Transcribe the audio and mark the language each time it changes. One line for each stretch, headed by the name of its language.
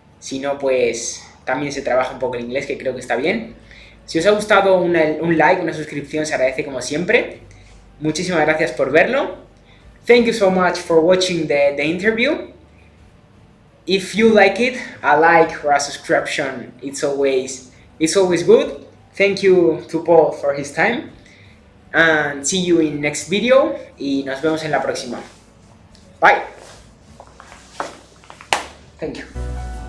Spanish: Si no, pues también se trabaja un poco el inglés, que creo que está bien. Si os ha gustado, un like, una suscripción se agradece como siempre. Muchísimas gracias por verlo.
English: Thank you so much for watching the interview. If you like it, a like or a subscription, it's always good. Thank you to Paul for his time. And see you in next video.
Spanish: Y nos vemos en la próxima.
English: Bye. Thank you.